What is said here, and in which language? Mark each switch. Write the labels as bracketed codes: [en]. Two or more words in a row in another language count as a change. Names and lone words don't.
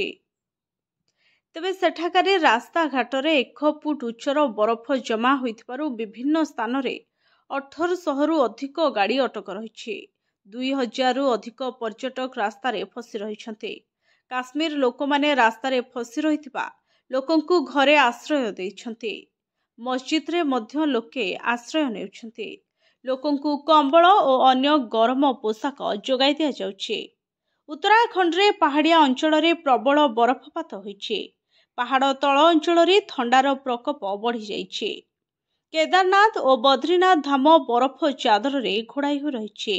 [or] ତେବେ ସେଠାକାରେ ରାସ୍ତା ଘାଟ ରେ 1 ଫୁଟ ଉଚ୍ଚର ବରଫ ଜମା ହୋଇଥିବାରୁ ବିଭିନ୍ନ ସ୍ଥାନ ରେ 1800 ରୁ ଅଧିକ ଗାଡ଼ି ଅଟକ ରହିଛି। 2000 ରୁ ଅଧିକ ପର୍ଯ୍ୟଟକ ରାସ୍ତା ରେ ଫସି ରହିଛନ୍ତି। କାଶ୍ମୀର ଲୋକମାନେ ରାସ୍ତା ରେ ଫସି ରହିଥିବା ଲୋକଙ୍କୁ ଘରେ ଆଶ୍ରୟ ଦେଇଛନ୍ତି। ମସଜିଦ ରେ ମଧ୍ୟ ଲୋକେ ଆଶ୍ରୟ ନେଉଛନ୍ତି। ଲୋକଙ୍କୁ କମ୍ବଳ ଆଉ ଅନ୍ୟ ଗରମ ପୋଷାକ ଯୋଗାଇ ଦିଆ ଯାଉଛି। ଉତ୍ତରାଖଣ୍ଡ ରେ ପାହାଡ଼ିଆ ଅଞ୍ଚଳ ରେ ପ୍ରବଳ ବରଫପାତ ହୋଇଛି। ପାହାଡ଼ ତଳ ଅଞ୍ଚଳ ରେ ଥଣ୍ଡାର ପ୍ରକୋପ ବଢ଼ି ଯାଇଛି। କେଦାରନାଥ ଆଉ ବଦ୍ରୀନାଥ ଧାମ ବରଫ ଚାଦର ରେ ଘୋଡ଼ାଇ ହୋ ରହିଛି।